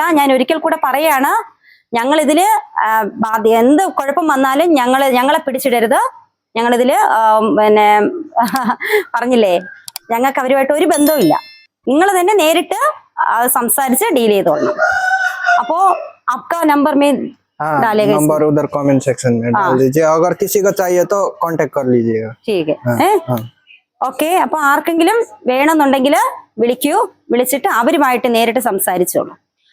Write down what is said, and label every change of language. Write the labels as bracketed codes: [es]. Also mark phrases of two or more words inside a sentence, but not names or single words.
[ml] ഞാൻ ഒരിക്കൽ കൂടെ പറയാണ്, ഞങ്ങളിതില് എന്ത് കുഴപ്പം വന്നാലും ഞങ്ങളെ പിടിച്ചിടരുത്. ഞങ്ങളിതില് പിന്നെ പറഞ്ഞില്ലേ, ഞങ്ങൾക്ക് അവരുമായിട്ട് ഒരു ബന്ധവും ഇല്ല. നിങ്ങൾ തന്നെ നേരിട്ട് സംസാരിച്ച് ഡീൽ ചെയ്തോളണം. [hi] അപ്പോ आपका नंबर में डालेगा. नंबर उधर [en] comment section [hi] में डाल दीजिए. अगर किसी को चाहिए तो कांटेक्ट कर लीजिएगा. ठीक है. [ml] ഓക്കെ. അപ്പൊ ആർക്കെങ്കിലും വേണമെന്നുണ്ടെങ്കിൽ വിളിക്കൂ. വിളിച്ചിട്ട് അവരുമായിട്ട് നേരിട്ട് സംസാരിച്ചോളൂ.